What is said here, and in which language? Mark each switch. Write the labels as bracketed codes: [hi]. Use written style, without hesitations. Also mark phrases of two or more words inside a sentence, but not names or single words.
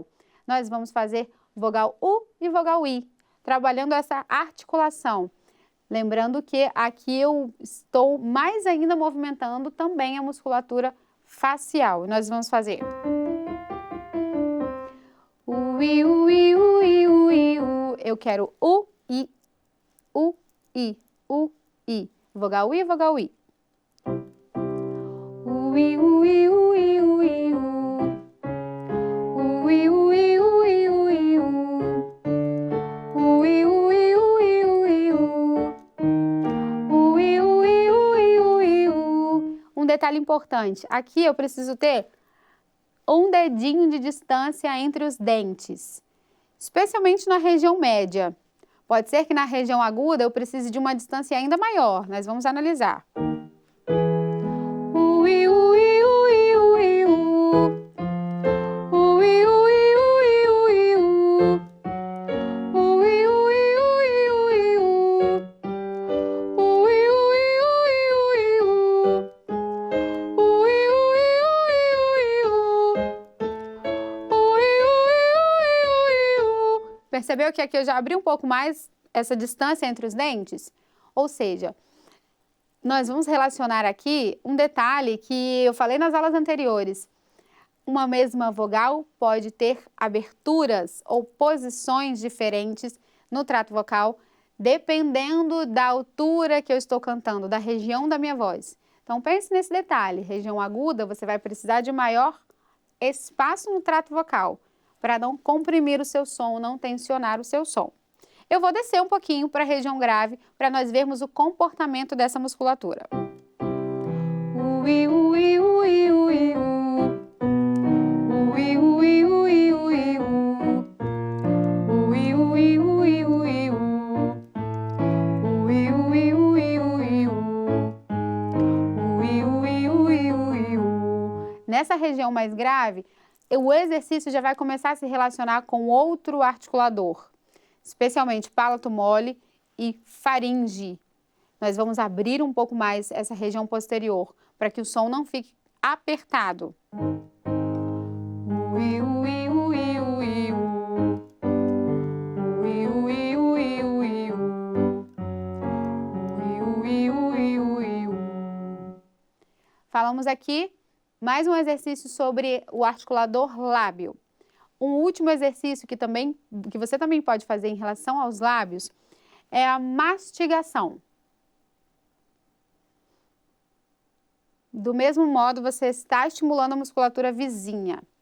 [pt] Nós vamos fazer vogal U e vogal I, trabalhando essa articulação. Lembrando que aqui eu estou mais ainda movimentando também a musculatura facial. Nós vamos fazer U-I, U-I, U-I, U-I, U. Eu quero U-I, U-I, U-I. Vogal I, vogal I. U-I, U-I, U-I, U-I, U. U-I, U-I, U-I, U-I, U. U-I, U-I, U-I, U-I, U. U-I, U-I, U-I, U-I, U. Um detalhe importante, aqui eu preciso ter um dedinho de distância entre os dentes, especialmente na região média. Pode ser que na região aguda eu precise de uma distância ainda maior, nós vamos analisar. Ui, ui, ui, ui, u. Ui, ui, ui, ui, u. Ui, ui, ui, ui, u. Ui, ui, ui, ui, u. Ui, ui, ui, ui, u. Ui, ui, ui, ui, u. Percebeu que aqui eu já abri um pouco mais essa distância entre os dentes? Ou seja, nós vamos relacionar aqui um detalhe que eu falei nas aulas anteriores. Uma mesma vogal pode ter aberturas ou posições diferentes no trato vocal, dependendo da altura que eu estou cantando, da região da minha voz. Então pense nesse detalhe, região aguda você vai precisar de maior espaço no trato vocal, para não comprimir o seu som, não tensionar o seu som. Eu vou descer um pouquinho para a região grave, para nós vermos o comportamento dessa musculatura. Ui, ui, ui, ui, u. Ui, ui, ui, ui, u. Ui, ui, ui, ui, u. Ui, ui, ui, ui, u. Ui, ui, ui, ui, u. Nessa região mais grave, o exercício já vai começar a se relacionar com outro articulador, especialmente palato mole e faringe. Nós vamos abrir um pouco mais essa região posterior, para que o som não fique apertado. Ui, ui, ui, ui, u. Ui, ui, ui, ui, u. Ui, ui, ui, ui, u. Falamos aqui mais um exercício sobre o articulador lábio. Um último exercício que você também pode fazer em relação aos lábios é a mastigação. Do mesmo modo, você está estimulando a musculatura vizinha.